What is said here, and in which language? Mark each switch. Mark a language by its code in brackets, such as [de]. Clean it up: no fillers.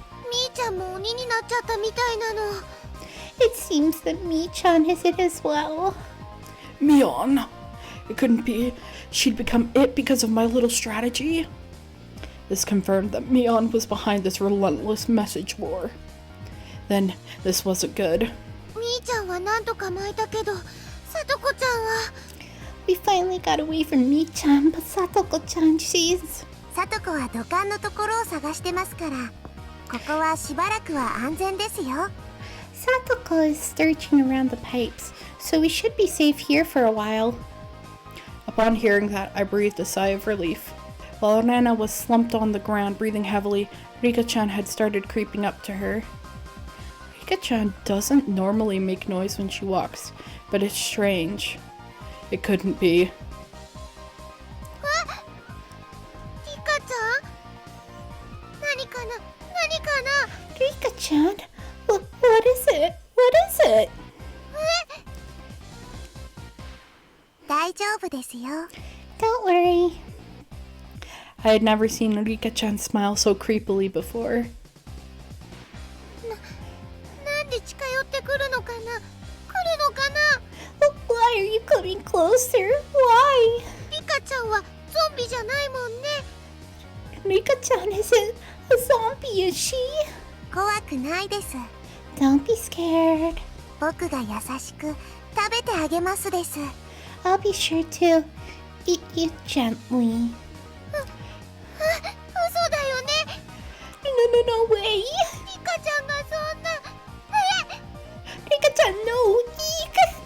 [ja] みーちゃんも鬼になっちゃったみたいなの。 [en] It seems that Mi-chan is it as well. Mion! It couldn't be. She'd become it because of my little strategy. This confirmed that Mion was behind this relentless message war. Then, this wasn't good. [ja] みーちゃんはなんとか巻いたけど、さとこちゃんは。 [en] We finally got away from Mi-chan, but Satoko-chan, she's... [ja] さとこは土管のところを探してますから、ここはしばらくは安全ですよ。 [en] Satoko is searching around the pipes, so we should be safe here for a while. Upon hearing that, I breathed a sigh of relief. While Rena was slumped on the ground, breathing heavily, Rika-chan had started creeping up to her. Rika-chan doesn't normally make noise when she walks, but it's strange. It couldn't be. [ja] リカちゃん？何かな？何かな？ [en] Rika-chan? What is it? What is it? [ja] 大丈夫ですよ。 [en] Don't worry. I had never seen Rika-chan smile so creepily before. [ja] なんで近寄ってくるのかな？来るのかな？ [en] Why are you coming closer? Why? [ja] リカちゃんはゾンビじゃないもんね。 [en] Rika-chan isn't a zombie, is she? [ja] 怖くないです。 [en] Don't be scared. [ja] 僕が優しく食べてあげますです。 [en] I'll be sure to eat you gently. [ja] 嘘だよね。 [en] No way. [ja] リカちゃんがそんな。 [en] Rika-chan, no. Eek.